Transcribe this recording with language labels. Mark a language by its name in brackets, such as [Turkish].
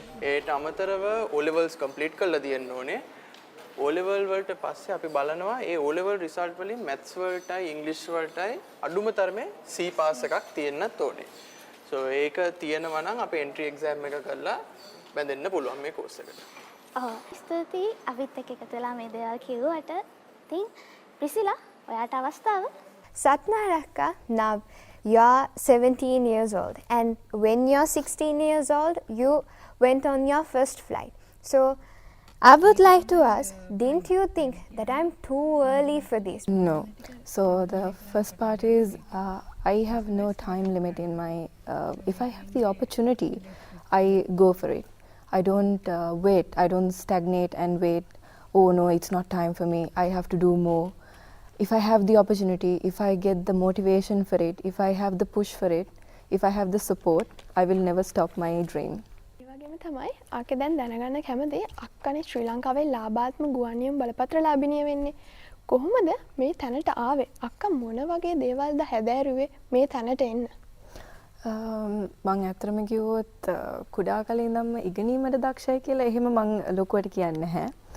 [Sinhala] ඒට අමතරව O levels complete කරලා තියෙන්න ඕනේ. O level වලට පස්සේ අපි බලනවා ඒ O level result වලින් maths වලටයි english වලටයි අඩුම තරමේ C pass එකක් තියෙන්නත් ඕනේ. so ඒක තියෙනවා නම් අපි entry exam එක කරලා බැඳෙන්න පුළුවන් මේ course එකට. ඔව් ස්තුතියි අපිත් එක්ක එකතු වෙලා මේ දේවල් කිව්වට. ඉතින් ප්‍රිසිලා ඔයාට අවස්ථාව. [English] Satnaraka, now you're 17 years old, and when you're 16 years old, you went on your first flight. So I would like to ask, didn't you think that I'm too early for this? No. So the first part is I have no time limit in my, if I have the opportunity, I go for it. I don't wait, I don't stagnate and wait, oh no, it's not time for me, I have to do more. If I have the opportunity, if I get the motivation for it, if I have the push for it, if I have the support, I will never stop my dream. [Sinhala] තමයි ආක දැන් දැනගන්න කැමති අක්කනේ ශ්‍රී ලංකාවේ ලාභාත්ම ගුවන් නියම බලපත්‍ර ලාභිනිය වෙන්නේ කොහොමද මේ තැනට ආවේ අක්කා මොන වගේ දේවල්ද හැදෑරුවේ මේ තැනට එන්න? මං ඇත්තටම කිව්වොත් කුඩා කාලේ ඉඳන්ම ඉගෙනීමට දක්ෂයි කියලා එහෙම මං ලොකුවට කියන්නේ නැහැ.